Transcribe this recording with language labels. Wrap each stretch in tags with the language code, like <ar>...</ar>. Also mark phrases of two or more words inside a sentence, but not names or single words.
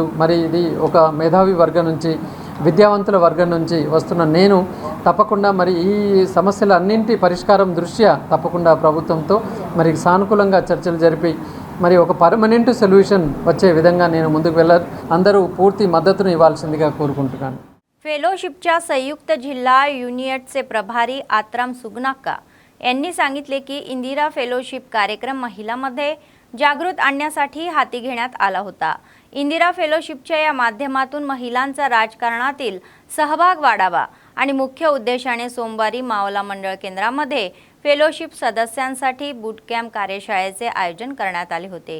<te>మరి ఇది ఒక మేధావి వర్గం నుంచి, విద్యావంతుల వర్గం నుంచి వస్తున్న నేను తప్పకుండా మరి ఈ సమస్యలన్నింటి పరిష్కారం దృష్ట్యా తప్పకుండా ప్రభుత్వంతో మరి సానుకూలంగా చర్చలు జరిపి మరి ఒక</te> <en>permanent solution</en> <te>వచ్చే విధంగా నేను ముందుకు వెళ్ళాలి. అందరూ పూర్తి మద్దతును ఇవ్వాల్సిందిగా కోరుకుంటున్నాను.</te> <mr>फेलोशिपच्या संयुक्त जिल्हा युनियटचे प्रभारी आत्राम सुगनाक्का यांनी सांगितले की इंदिरा फेलोशिप कार्यक्रम महिलांमध्ये जागृत आणण्यासाठी हाती घेण्यात आला होता. इंदिरा फेलोशिपच्या या माध्यमातून महिलांचा राजकारणातील सहभाग वाढावा आणि मुख्य उद्देशाने सोमवारी मावला मंडळ केंद्रामध्ये फेलोशिप सदस्यांसाठी</mr> <en>boot camp</en> <mr>कार्यशाळेचे आयोजन करण्यात आले होते.</mr>